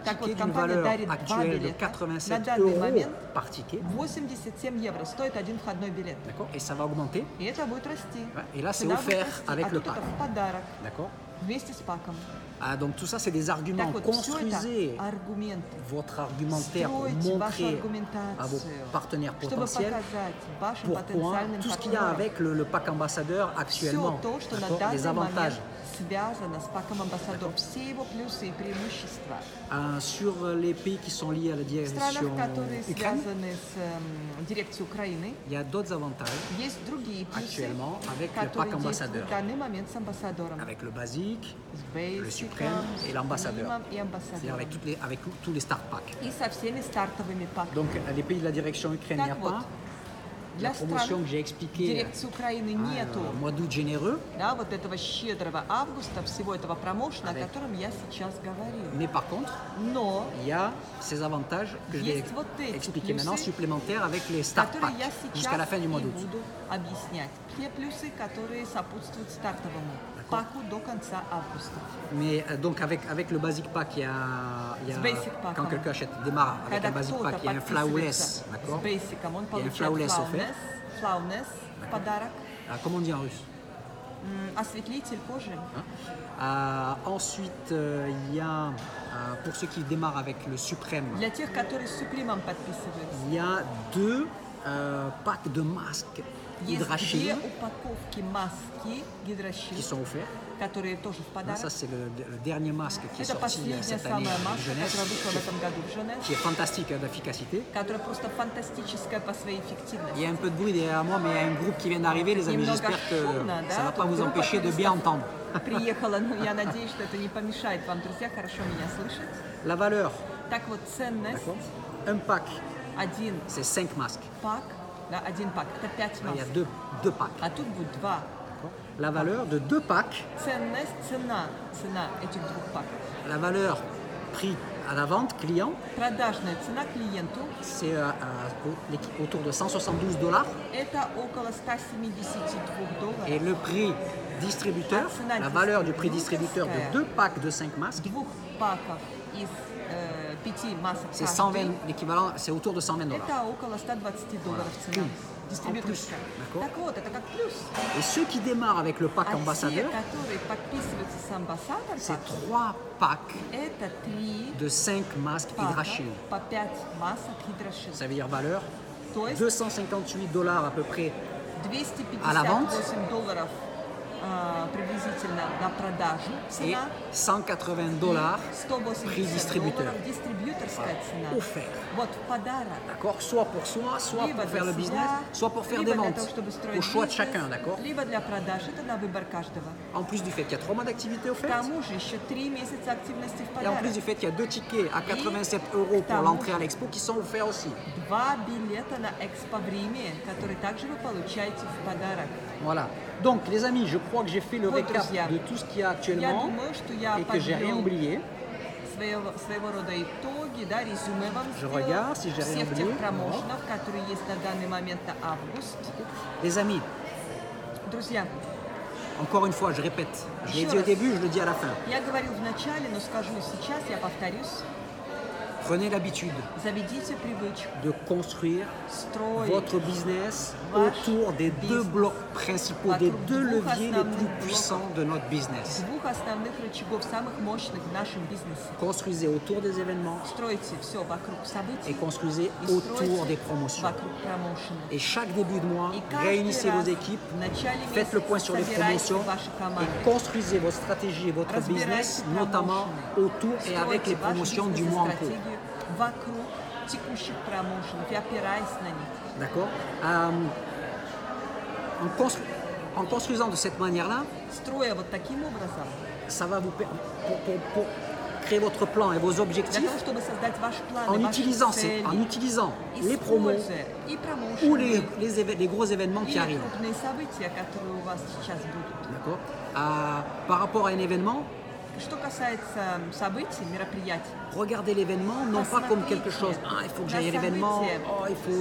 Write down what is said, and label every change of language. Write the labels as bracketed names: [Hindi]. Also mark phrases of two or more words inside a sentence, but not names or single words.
[Russian] Так вот, [French] tickets d'une [Russian] компания [French] valeur [Russian] дарит 2 [French] actuelle de [Russian] билета. На [French] 87 [Russian] данный [French] euros [Russian] момент [French] par ticket. [Russian] 87 евро стоит один входной билет. [French] D'accord. Et ça va augmenter. [Russian] И это будет расти. [French] Ouais. Et là, c'est [Russian] Цена будет [French] offert [Russian] расти. [French] avec [Russian] А [French] le [Russian] тут это [French] pack. [Russian] в подарок [French] D'accord. [Russian] вместе с паком. [French] Ah, donc tout ça, c'est des arguments. [Russian] Так вот, все [French] Construisez [Russian] это аргументы. [French] votre argumentaire pour [Russian] Стройте вашу [French] montrer à vos [Russian] аргументацию, [French] partenaires [Russian] чтобы [French] potentiels [Russian] показать вашим [French] pourquoi [Russian] потенциальным [French] tout ce qu'il y a [Russian] партнерам [French] avec le pack ambassadeur [Russian] все [French] actuellement, [Russian] то, что на [French] d'accord, les [Russian] данный момент [French] avantages. [Russian] связано с паком амбассадор, все его плюсы и преимущества. [French] Sur les pays qui sont liés à la [Russian] В странах, [French] direction [Russian] которые [French] Ukraine, [Russian] связаны с дирекцией Украины, [French] il y a d'autres avantages [Russian] есть другие плюсы, [French] actuellement avec le [Russian] которые [French] pack [Russian] действуют [French] ambassadeur, [Russian] в данный момент с амбассадором, [French] avec le basique, [Russian] с [French] le Basic, suprême et [Russian] с [French] l'ambassadeur. [Russian] Примом и [French] C'est-à-dire [Russian] амбассадором. [French] avec tous les start packs. [Russian] И со всеми стартовыми паками. [French] Donc les pays de la direction Ukraine, il n'y a [Russian] Так вот, [French] pas. [Russian] для [French] La promotion [Russian] стран [French] que j'ai expliquée, [Russian] дирекции Украины нету, [French] mois d'août généreux, [Russian] да, вот этого щедрого августа, всего этого промоушена, о [French] Avec- [Russian] котором я сейчас говорю. [French] mais par contre, [Russian] Но [French] il y a ces avantages que je vais [Russian] Есть вот эти [French] expliquer [Russian] плюсы, [French] maintenant supplémentaires avec les start [Russian] которые [French] packs [Russian] я [French] jusqu'à la [Russian] сейчас [French] fin du mois [Russian] и [French] d'août. [Russian] буду объяснять. Те плюсы, которые сопутствуют стартовому. паку до конца августа. [French] Mais donc avec le basic pack, [Russian] С [English] basic pack, [French] quand quelqu'un démarre avec [Russian] Когда [French] un basic [Russian] кто-то [French] pack, il y a un [Russian] подписывается [French] flawless, d'accord? [Russian] с бейсиком, он [French] Il y a un [Russian] получает [French] flawless offert. [Russian] флаунес в подарок, [French] Comment on dit en russe? [Russian] осветлитель кожи. [French] Ensuite, il y a, pour ceux qui démarrent avec le suprême, [Russian] Для тех, которые с Супримом подписываются, [French] il y a 2 packs de masques [Russian] есть 2 [French] Hydrashield [Russian] упаковки маски [French] qui [Russian] Гидрощит, [French] sont offerts. [Russian] которые тоже в подарок. [French] Ça, c'est le dernier masque qui est [Russian] Это [French] sorti [Russian] последняя [French] cette année [Russian] самая [French] de [Russian] маска, [French] jeunesse, [Russian] которая вышла в этом году в Женеве, [French] qui est fantastique d'efficacité. [Russian] которая просто фантастическая по своей [French] Il y [Russian] эффективности. [French] a un peu de bruit derrière moi, mais il y a un groupe qui vient d'arriver, les amis. [Russian] Немного [French] J'espère que [Russian] шумно, [French] ça ne [Russian] да? [French] va pas [Russian] Тут [French] vous [Russian] группа [French] empêcher de bien [Russian] туристов [French] entendre. [Russian] приехала, но я надеюсь, что это не помешает вам, друзья, хорошо меня слышать. [French] La valeur, [Russian] Так вот, ценность, [French] d'accord? Un pack, [Russian] один [French] c'est 5 masques. [Russian] пак, да, один пак, это 5 [French] Là, il y a [Russian] масок. [French] deux packs. [Russian] А тут будет 2. [French] d'accord? La valeur de 2 packs, [Russian] Ценность, цена этих 2 паков. [French] la valeur prix à la vente client, [Russian] Продажная цена клиенту [French] c'est autour de $172. [Russian] это около $172. [French] Et le prix distributeur, la valeur du prix distributeur de 2 packs de 5 masques, [Russian] 2 паков из 5 масок [French] c'est [Russian] каждый. [French] 120, l'équivalent, c'est autour de $120. [Russian] Это около $120 цена. Дистрибьюторская. [French] D'accord. [Russian] Так вот, это как плюс. [French] Et ceux qui démarrent avec le pack [Russian] А те, [French] ambassadeur, [Russian] которые подписываются с амбассадор, [French] c'est 3 packs [Russian] это 3 [French] de 5 masques [Russian] пака [French] Hydrashield. [Russian] по 5 масок Hydrashield. [French] Ça veut dire valeur [Russian] То есть [French] $258 à peu près à la vente [Russian] $258 приблизительно на продажу [French] et [Russian] цена. [French] $180 prix distributeur. [Russian] $180 дистрибьюторская цена. [French] offert. [Russian] Вот в подарок. [French] D'accord? Soit pour soi, soit [Russian] Либо [French] pour [Russian] для [French] faire le [Russian] себя, [French] business, soit pour faire [Russian] либо [French] des [Russian] для [French] ventes. [Russian] того, чтобы строить [French] Au choix de [Russian] бизнес, [French] chacun, d'accord? [Russian] либо для продаж. Это на выбор каждого. [French] En plus du fait qu'il y a 3 mois d'activité [Russian] К [French] offerte, [Russian] тому же еще 3 месяца активности в [French] et en [Russian] подарок. [French] plus du fait qu'il y a 2 tickets à 87 € pour l'entrée à l'expo qui sont offerts aussi. [Russian] 2 билета на Экспо в Риме, которые также вы получаете в подарок. [French] Voilà. Donc les amis, je crois que j'ai fait le [Russian] Вот, [French] récap [Russian] друзья, [French] de tout ce qu'il y a [Russian] Я [French] actuellement [Russian] думаю, что я [French] et que j'ai rien [Russian] подвел [French] oublié. [Russian] своего рода итоги, да, резюме вам [French] Je [Russian] сделал [French] regarde si j'ai rien [Russian] всех [French] oublié. [Russian] тех промоушенов, которые есть на данный момент на август. [French] Les amis, [Russian] Друзья, [French] encore une fois, je répète, je l'ai [Russian] Еще [French] dit au [Russian] раз. [French] début, je le dis à la fin. [Russian] я говорил в начале, но скажу и сейчас, я повторюсь. [French] Prenez l'habitude [Russian] Заведите привычку [French] de construire [Russian] строить [French] votre business [Russian] Ваш [French] autour des 2 [Russian] бизнес [French] blocs principaux, des [Russian] вокруг [French] 2 [Russian] двух [French] leviers les [Russian] основных [French] plus [Russian] блоков. [French] puissants de notre business. [Russian] 2 основных рычагов, самых мощных в нашем бизнесе. [French] Construisez autour des événements [Russian] Стройте все вокруг [French] et [Russian] событий [French] construisez [Russian] и [French] autour [Russian] стройте [French] des promotions. [Russian] вокруг промоушена. [French] Et chaque début de mois, [Russian] И каждый [French] réunissez [Russian] раз [French] vos équipes, [Russian] в начале [French] faites le point [Russian] месяца [French] sur les [Russian] собирайте [French] promotions [Russian] ваши [French] et [Russian] команды. [French] construisez votre stratégie et votre [Russian] Разбирайте [French] business, notamment [Russian] промоушены. [French] autour et avec les [Russian] Стройте вашу [French] promotions du mois en cours. [Russian] бизнес-стратегию вокруг текущих промоушенов и опираясь на них. [French] D'accord? En construisant de cette manière-là, [Russian] Строя вот таким образом, [French] ça va vous pour créer votre plan et vos [Russian] для [French] objectifs [Russian] того, чтобы создать ваш план [French] en [Russian] и ваши [French] utilisant [Russian] цели, [French] les promos [Russian] используя и [French] ou [Russian] промоушены, [French] les gros événements [Russian] и [French] qui arrivent. [Russian] крупные события, которые у вас сейчас будут. [French] D'accord? Par rapport à un événement, [Russian] Что касается событий, мероприятий, [French] regardez l'événement non pas comme quelque chose, il faut que j'aille à l'événement, il faut